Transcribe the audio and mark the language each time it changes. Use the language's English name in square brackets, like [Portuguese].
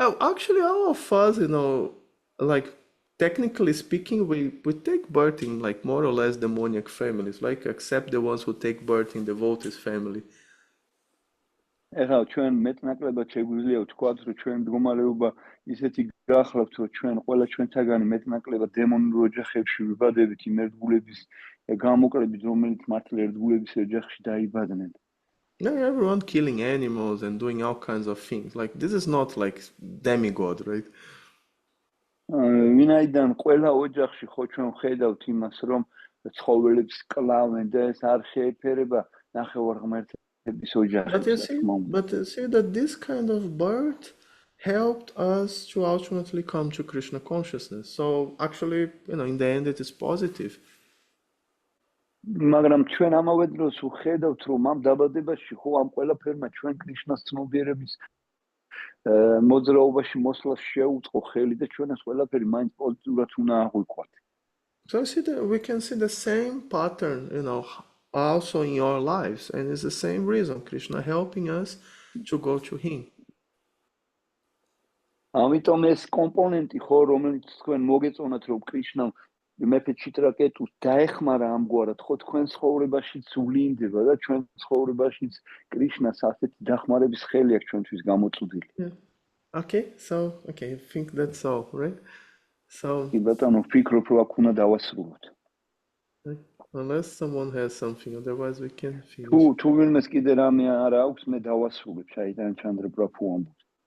[English] Actually, all of us, like technically speaking, we take birth in like more or less demoniac families, like except the ones who take birth in devotees family. [Georgian] ეხლა ჩვენ მეტნაკლებად შეგვიძლია ვთქვათ, რომ ჩვენ მდგომარეობა ისეთი გახლავთ, რომ ჩვენ ყველა ჩვენთაგანი მეტნაკლებად დემონურ ოჯახებში ვიბადებით იმ ერთგულების გამოკლებით, რომელიც მართლა ერთგულების ოჯახში დაიბადნენ. [English] Yeah, everyone killing animals and doing all kinds of things. Like this is not like demigod, right? [Georgian] ვინაიდან ყველა ოჯახში ხო ჩვენ ვხედავთ იმას, რომ ცხოველებს კლავენ და ეს არ შეეფერება ნახევარ ღმერთს. [English] But you see that this kind of birth helped us to ultimately come to Krishna consciousness. So actually, in the end, it is positive. [Georgian] მაგრამ ჩვენ ამავე დროს ვხედავთ, რომ ამ დაბადებაში ხო ამ ყველაფერმა ჩვენ კრიშნას ცნობიერების მოძრაობაში მოსვლას შეუწყო ხელი და ჩვენ ეს ყველაფერი მაინც პოზიტიურად უნდა აღვიქვათ. [English] So I see that we can see the same pattern, also in your lives, and it's the same reason Krishna helping us to go to Him. [Georgian] ამიტომ ეს კომპონენტი ხო რომელიც თქვენ მოგეწონათ რომ კრიშნამ მეფე ჩიტრაკეტუს დაეხმარა ამგვარად ხო თქვენ ცხოვრებაშიც ვლინდება და ჩვენ ცხოვრებაშიც კრიშნას ასეთი დახმარების ხელი აქვს ჩვენთვის გამოწვდილი. [English] Okay, I think that's all, right? So [Georgian] კი ბატონო, ვფიქრობ რომ აქ უნდა დავასრულოთ. [English] Unless someone has something, otherwise we can finish. [Georgian] თუ ვინმეს კიდე რამე არ აქვს, მე დავასრულებ, ჩაიდან ჩანდრა პრაფუ ამბობს.